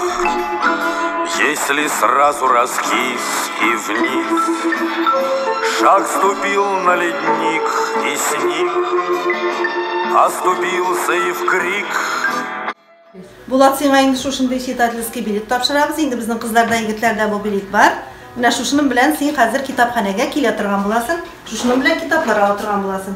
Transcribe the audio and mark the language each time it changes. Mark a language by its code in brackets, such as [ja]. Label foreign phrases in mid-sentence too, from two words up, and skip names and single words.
[ru] если сразу раскис и вниз, шаг ступил на ледник и снег, оступился и в крик. [uz] Bulat senga endi shunday chetadlisga bilet topshiramiz. Endi bizning qizlarda, yigitlarda bu bilet bor. Mana shuning bilan sen hozir kitobxonaga kela turgan bo'lasan. Shuning bilan kitoblar olib turgan bo'lasan.